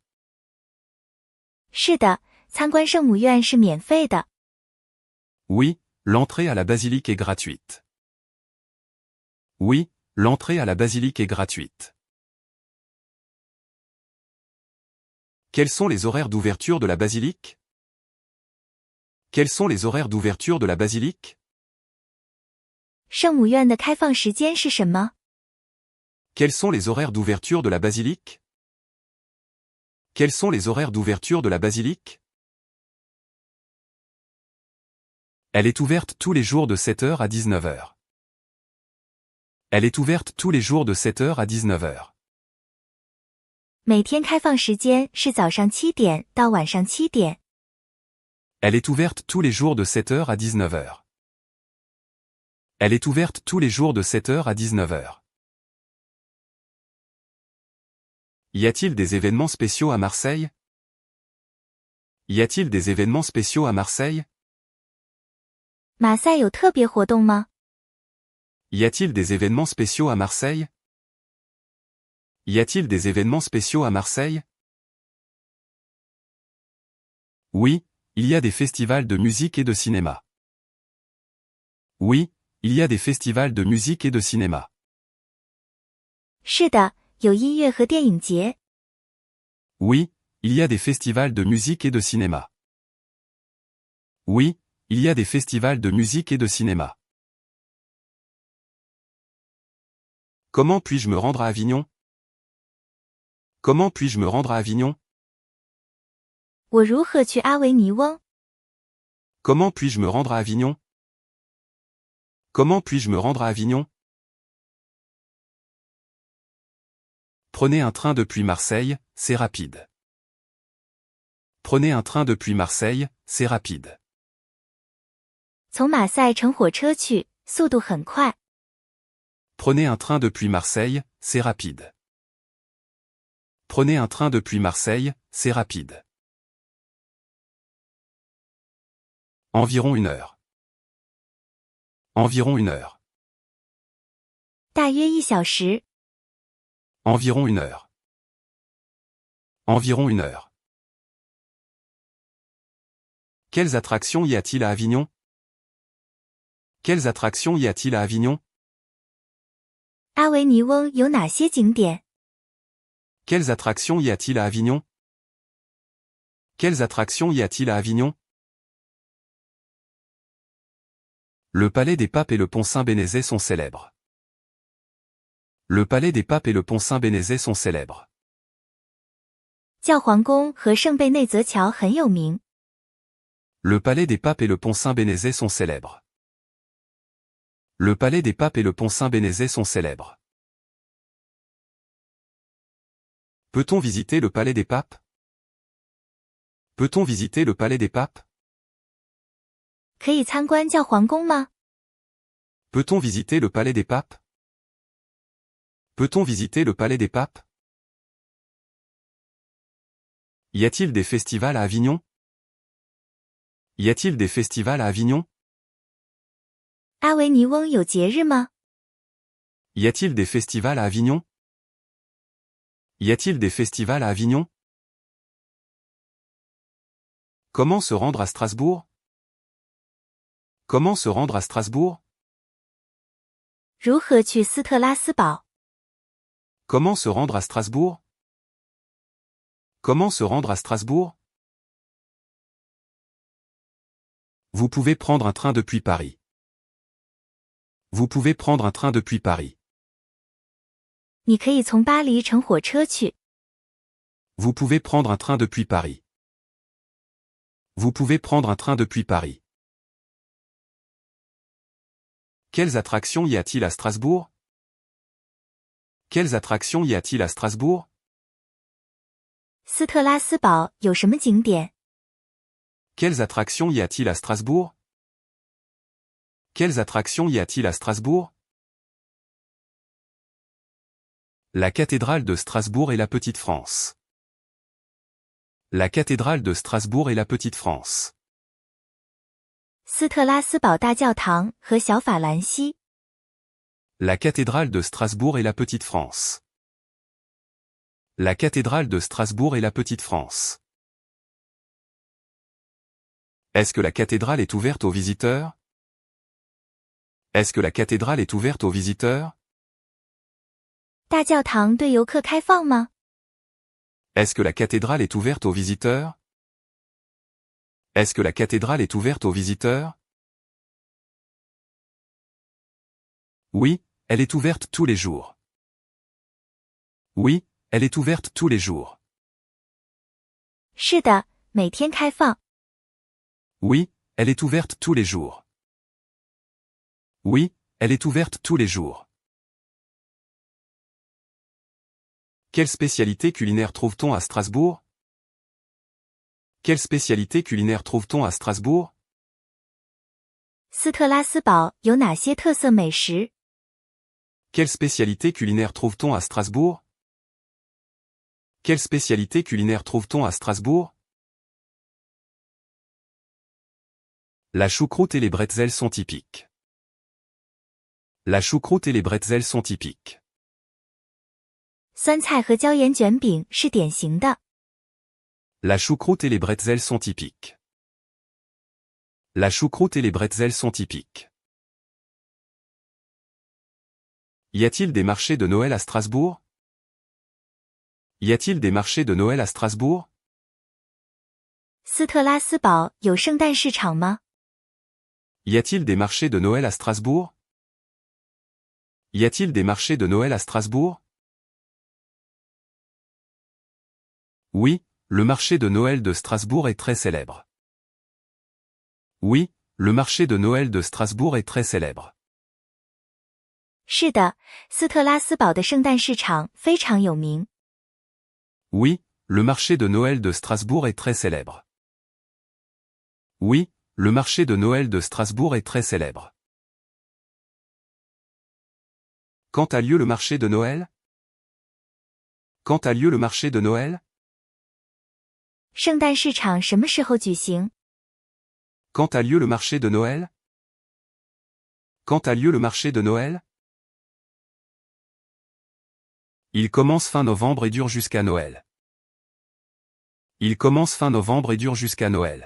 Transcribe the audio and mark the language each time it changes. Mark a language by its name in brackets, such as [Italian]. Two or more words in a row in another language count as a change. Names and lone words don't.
[Chinese] 是的，参观圣母院是免费的。 [French] Oui, l'entrée à la basilique est gratuite. Oui, l'entrée à la basilique est gratuite. Quels sont les horaires d'ouverture de la basilique? Quels sont les horaires d'ouverture de la basilique? [Chinese] 圣母院的开放时间是什么？ [French] Quels sont les horaires d'ouverture de la basilique? Quels sont les horaires d'ouverture de la basilique? Elle est ouverte tous les jours de 7h à 19h. Elle est ouverte tous les jours de 7h à 19h. [Chinese] 每天开放时间是早上7点到晚上7点。 [French] Elle est ouverte tous les jours de 7h à 19h. Elle est ouverte tous les jours de 7h à 19h. Y a-t-il des événements spéciaux à Marseille? Y a-t-il des événements spéciaux à Marseille? [Chinese] 马赛有特别活动吗？ [French] Y a-t-il des événements spéciaux à Marseille? Y a-t-il des événements spéciaux à Marseille? Oui, il y a des festivals de musique et de cinéma. Oui, il y a des festivals de musique et de cinéma. [Chinese] 是的，有音乐和电影节。 [French] Oui, il y a des festivals de musique et de cinéma. Oui, il y a des festivals de musique et de cinéma. Comment puis-je me rendre à Avignon? Comment puis-je me rendre à Avignon? [Chinese] 我如何去阿维尼翁？ [French] Comment puis-je me rendre à Avignon? Comment puis-je me rendre à Avignon? Prenez un train depuis Marseille, c'est rapide. Prenez un train depuis Marseille, c'est rapide. [Chinese] 从马赛乘火车去，速度很快。 [French] Prenez un train depuis Marseille, c'est rapide. Prenez un train depuis Marseille, c'est rapide. Environ 1 heure. Environ 1 heure. [Chinese] 大约1小时。 [French] Environ 1 heure. Environ 1 heure. Quelles attractions y a-t-il à Avignon? Quelles attractions y a-t-il à Avignon? [Chinese] 阿维尼翁有哪些景点？ [French] Quelles attractions y a-t-il à Avignon? Quelles attractions y a-t-il à Avignon? Le palais des papes et le pont Saint-Bénézet sont célèbres. Le palais des papes et le pont Saint-Bénézet sont célèbres. [Chinese] 教皇宫和圣贝内泽桥很有名。 [French] Le palais des papes et le pont Saint-Bénézet sont célèbres. Le palais des papes et le pont Saint-Bénézet sont célèbres. Peut-on visiter le palais des papes? Peut-on visiter le palais des papes? [Chinese] 可以参观教皇宫吗？ [French] Peut-on visiter le palais des papes? Peut-on visiter le palais des papes? Y a-t-il des festivals à Avignon? Y a-t-il des festivals à Avignon? [Chinese] 阿维尼翁有节日吗？ [French] Y a-t-il des festivals à Avignon? Y a-t-il des festivals à Avignon? Comment se rendre à Strasbourg? Comment se rendre à Strasbourg? [Chinese] 如何去斯特拉斯堡？ [French] Comment se rendre à Strasbourg? Comment se rendre à Strasbourg? Vous pouvez prendre un train depuis Paris. Vous pouvez prendre un train depuis Paris. [Chinese] 你可以从巴黎乘火车去。 [French] Vous pouvez prendre un train depuis Paris. Vous pouvez prendre un train depuis Paris. Quelles attractions y a-t-il à Strasbourg? Quelles attractions y a-t-il à Strasbourg? [Chinese] 斯特拉斯堡有什么景点？ [French] Quelles attractions y a-t-il à Strasbourg? Quelles attractions y a-t-il à Strasbourg? La cathédrale de Strasbourg et la Petite France. La cathédrale de Strasbourg et la Petite France. [Chinese] 斯特拉斯堡大教堂和小法兰西。 [French] La cathédrale de Strasbourg et la Petite France. La cathédrale de Strasbourg et la Petite France. Est-ce que la cathédrale est ouverte aux visiteurs? Est-ce que la cathédrale est ouverte aux visiteurs? [Chinese] 大教堂对游客开放吗？ [French] Est-ce que la cathédrale est ouverte aux visiteurs? Est-ce que la cathédrale est ouverte aux visiteurs? Oui, elle est ouverte tous les jours. Oui, elle est ouverte tous les jours. [Chinese] 是的，每天开放。 [French] Oui, elle est ouverte tous les jours. Oui, elle est ouverte tous les jours. Quelle spécialité culinaire trouve-t-on à Strasbourg? Quelle spécialité culinaire trouve-t-on à Strasbourg? [Chinese] 斯特拉斯堡有哪些特色美食？ [French] Quelle spécialité culinaire trouve-t-on à Strasbourg? Quelle spécialité culinaire trouve-t-on à Strasbourg? La choucroute et les bretzels sont typiques. La choucroute et les bretzels sont typiques. [Chinese] 酸菜和椒盐卷饼是典型的。 [French] La choucroute et les bretzels sont typiques. La choucroute et les bretzels sont typiques. Y a-t-il des marchés de Noël à Strasbourg? Y a-t-il des marchés de Noël à Strasbourg? [Chinese] 斯特拉斯堡有圣诞市场吗？ [French] Y a-t-il des marchés de Noël à Strasbourg? Y a-t-il des marchés de Noël à Strasbourg? Oui, le marché de Noël de Strasbourg est très célèbre. Oui, le marché de Noël de Strasbourg est très célèbre. [Chinese] 是的，斯特拉斯堡的圣诞市场非常有名。 [French] Oui, le marché de Noël de Strasbourg est très célèbre. Oui, le marché de Noël de Strasbourg est très célèbre. Quand a lieu le marché de Noël? Quand a lieu le marché de Noël? [Chinese] 圣诞市场什么时候举行？ [French] Quand a lieu le marché de Noël? Quand a lieu le marché de Noël? Il commence fin novembre et dure jusqu'à Noël. Il commence fin novembre et dure jusqu'à Noël.